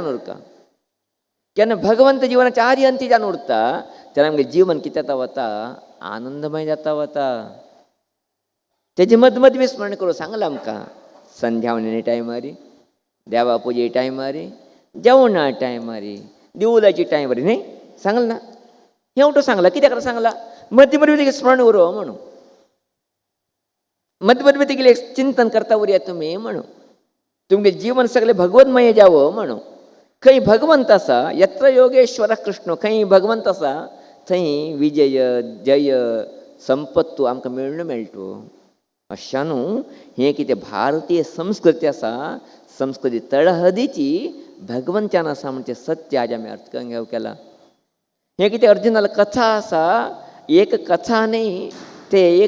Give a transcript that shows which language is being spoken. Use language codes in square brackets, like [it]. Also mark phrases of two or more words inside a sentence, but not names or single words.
[kok] उरका केन्ना भगवंत जिवनाचे आदी अंत्य जावन उरता तेन्ना आमगे जीवन कितें जाता वता आनंदमय जाता वता तेजे मद मद बी स्मरण करूं सांगलां आमकां संध्यावणी टायमारी देवा पुजे टायमारी जेवणा टायमारी दिवलाची टायमारी न्ही सांगलां ना हें उठून सांगलां कित्याक सांगलां मध्य मध्य तेगे स्मरण उरो म्हणून मध्य मध्य तेगे चिंतन करता उरया तुमी म्हणून तुमगे जीवन सगळें भगवतमय जावं म्हणून खंय भगवंत आसा [sa] यत्र योगेश्वर कृष्ण [kok] खंय भगवंत आसा थंय विजय जय संपत्तू आमकां मेळून मेळटो अशा न्हू हें कितें भारतीय संस्कृती आसा संस्कृती तळहदीची भगवंतान आसा म्हणजे सत्य आज आमी अर्थ करून घेवं केला हें कितें अर्जुनाला कथा आसा एक कथा न्ही ते एक